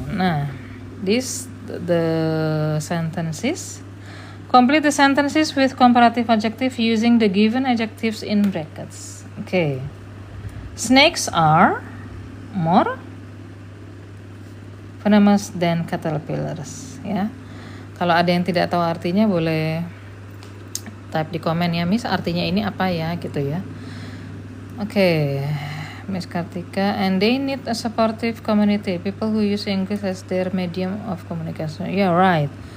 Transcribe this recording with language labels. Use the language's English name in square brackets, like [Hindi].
[English] Nah, the sentences. Complete the sentences with comparative adjective using the given adjectives in brackets. Okay. Snakes are more venomous than caterpillars, ya. [Indonesian] Kalau ada yang tidak tahu artinya boleh type di komen ya, Miss, artinya ini apa ya gitu ya. [English] Oke, Miss Kartika, and they need a supportive community, people who use English as their medium of communication. Yeah, right.